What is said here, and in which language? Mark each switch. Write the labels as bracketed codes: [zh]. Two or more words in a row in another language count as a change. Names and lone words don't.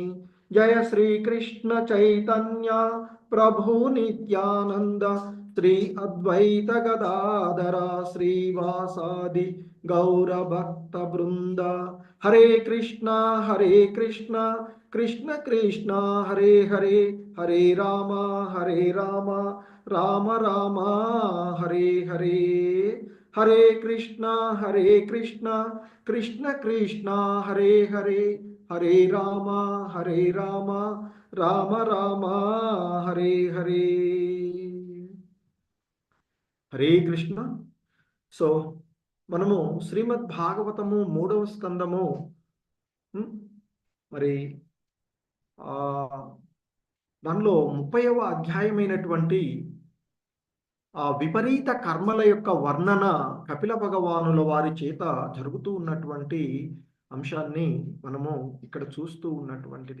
[sa] जय श्रीकृष्ण चैतन्य प्रभु नित्यानन्द श्री अद्वैत गदाधर श्रीवासादि गौरभक्त बृन्द. हरे कृष्ण कृष्ण कृष्ण हरे हरे, हरे राम राम राम हरे हरे. हरे कृष्ण कृष्ण कृष्ण हरे हरे, हरे राम राम राम हरे हरे. हरे कृष्ण. [te] సో మనము శ్రీమద్ భాగవతము 3వ స్కందము మరి దానిలో 30వ అధ్యాయమైనటువంటి ఆ విపరీత కర్మల యొక్క వర్ణన కపిల భగవానుల వారి చేత జరుగుతూ ఉన్నటువంటి అంశాన్ని మనము ఇక్కడ చూస్తూ ఉన్నటువంటిది.